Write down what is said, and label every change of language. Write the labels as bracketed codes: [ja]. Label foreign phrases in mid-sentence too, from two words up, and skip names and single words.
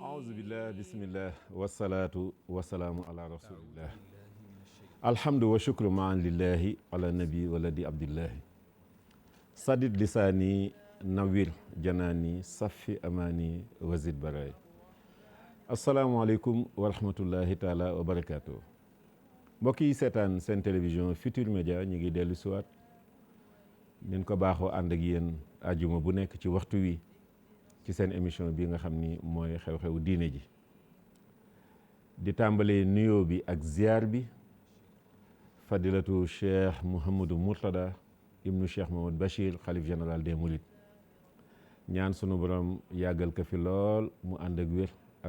[ar] أعوذ بالله بسم الله والصلاة والسلام على رسول الله الحمد والشكر معا لله على النبي ولدي عبد الله سدد لساني نوير جناني صفي أماني وزد براي السلام عليكم ورحمة الله تعالى وبركاته [wo] mbokk yi seetaan seen télévision Futurs Médias ñu ngi dellu siwaat nin ko baaxoo ànd ak yéen àjjuma bu nekk ci waxtu wi ci seen émission bi nga xam ni mooy xew-xewu diine ji di tàmbalee nuyoo bi ak ziar bi fadilatu cheikh Mouhamadou Mourtada ibnu cheikh Mamadou Bachir xalif [fr] général des Mourides [wo] ñaan sunu borom yàggal ko fi lool mu ànd ak wér ak